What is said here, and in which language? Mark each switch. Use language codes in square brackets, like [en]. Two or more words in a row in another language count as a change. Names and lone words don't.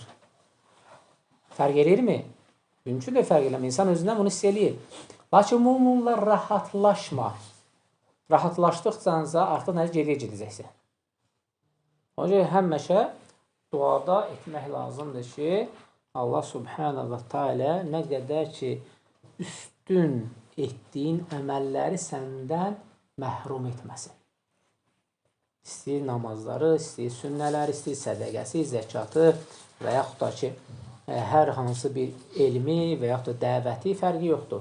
[az] Fərq eləyirmi? Mümkün də fərq eləmir. İnsan özündən bunu hiss eləyir. Lakin bununla rahatlaşma. rahatlaşdıqcansa artıq nədir? Geriyə gedəcəksən. O görə həmişə duada etmək lazımdır ki, Allah [ar] سبحانه وتعالى [az] nə qədər ki, üstün etdiyin əməlləri səndən məhrum etməsin. İstəyir namazları, istəyir sünnələri, istəyir sədəqəsi, zəkatı və yaxud da ki, hər hansı bir elmi və yaxud da dəvəti fərqi yoxdur.